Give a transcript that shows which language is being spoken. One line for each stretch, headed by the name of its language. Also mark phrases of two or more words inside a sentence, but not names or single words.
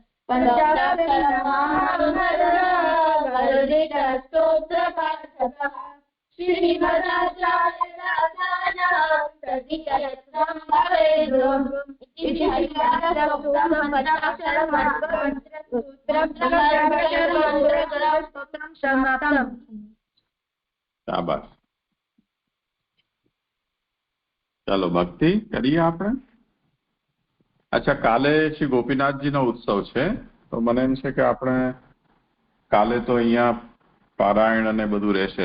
Sanskrit: पंचाक्षरमहामरुदितस्तोत्रपाठकः श्रीमदाचार्यदासानां तदीयत्वं भवेद् इति शास्त्रोक्तं पंचाक्षरमन्त्रसूत्रं समाप्तम्।
Gujarati: શાબાશ. ચાલો ભક્તિ કરીએ આપણે. અચ્છા, કાલે શ્રી ગોપીનાથજીનો ઉત્સવ છે, તો મને એમ છે કે આપણે કાલે તો અહીંયા પારાયણ અને બધું રહેશે.